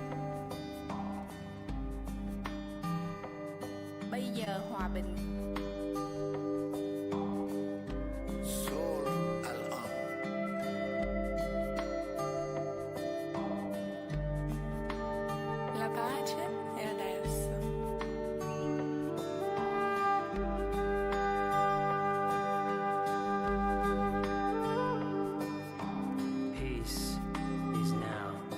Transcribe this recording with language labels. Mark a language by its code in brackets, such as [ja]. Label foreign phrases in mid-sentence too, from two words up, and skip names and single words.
[vi] Bây giờ hòa bình. [ar] سول الآن. [it] La pace è adesso. [en] Peace is now.